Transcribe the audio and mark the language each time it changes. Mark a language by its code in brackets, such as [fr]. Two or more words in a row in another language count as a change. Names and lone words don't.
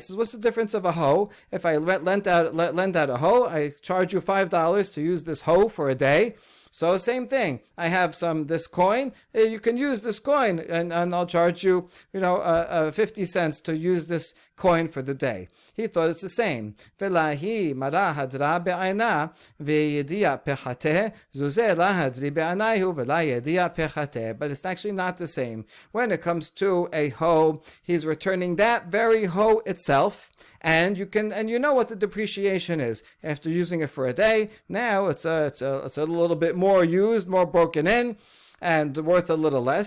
[en] Says, what's the difference of a hoe? If I lend out a hoe, I charge you $5 to use this hoe for a day. So same thing. I have this coin. You can use this coin, and I'll charge you, 50 cents to use this coin for the day. He thought it's the same. [arc] והלא מרא הדרא בעינא וידיע פחתיה זוזא לא הדרי בעיניה ולא ידיע פחתיה. [en] But it's actually not the same. When it comes to a hoe, he's returning that very hoe itself. And you know what the depreciation is after using it for a day. Now it's a little bit more used, more broken in, and worth a little less.